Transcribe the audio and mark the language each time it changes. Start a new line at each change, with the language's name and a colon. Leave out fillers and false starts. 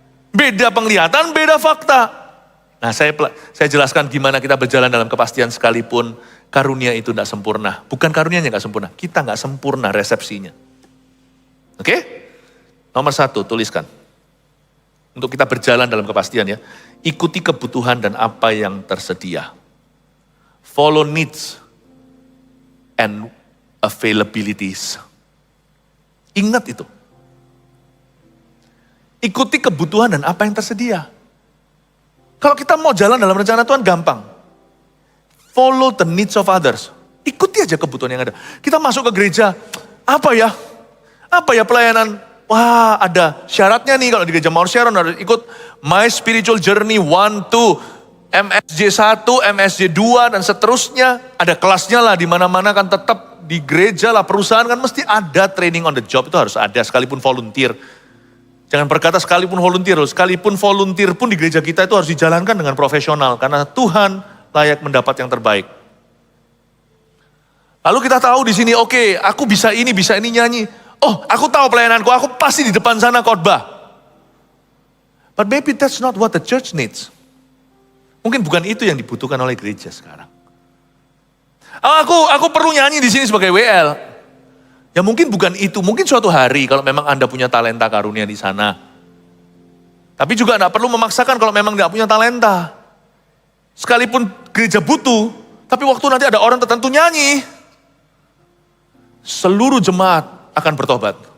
Indonesian: Beda penglihatan, beda fakta. Nah saya jelaskan gimana kita berjalan dalam kepastian sekalipun karunia itu tidak sempurna. Bukan karunianya gak sempurna, kita gak sempurna resepsinya. Oke? Nomor 1, tuliskan. Untuk kita berjalan dalam kepastian ya. Ikuti kebutuhan dan apa yang tersedia.
English: Follow needs and availabilities.
Indonesian: Ingat itu. Ikuti kebutuhan dan apa yang tersedia. Kalau kita mau jalan dalam rencana Tuhan gampang.
English: Follow the needs of others.
Indonesian: Ikuti aja kebutuhan yang ada. Kita masuk ke gereja, apa ya pelayanan? Wah, ada syaratnya nih kalau di gereja Mount Sharon harus ikut My Spiritual Journey 1, 2, MSJ 1, MSJ 2 dan seterusnya. Ada kelasnya lah di mana-mana kan tetap di gereja lah, perusahaan kan mesti ada training on the job, itu harus ada sekalipun volunteer. Jangan berkata sekalipun volunteer pun di gereja kita itu harus dijalankan dengan profesional. Karena Tuhan layak mendapat yang terbaik. Lalu kita tahu di sini, oke, aku bisa ini nyanyi. Oh, aku tahu pelayananku, aku pasti di depan sana khotbah.
English: But maybe that's not what the church needs.
Indonesian: Mungkin bukan itu yang dibutuhkan oleh gereja sekarang. Aku perlu nyanyi di sini sebagai WL. Ya mungkin bukan itu, mungkin suatu hari kalau memang Anda punya talenta karunia di sana. Tapi juga tidak perlu memaksakan kalau memang tidak punya talenta. Sekalipun gereja butuh, tapi waktu nanti ada orang tertentu nyanyi, seluruh jemaat akan bertobat.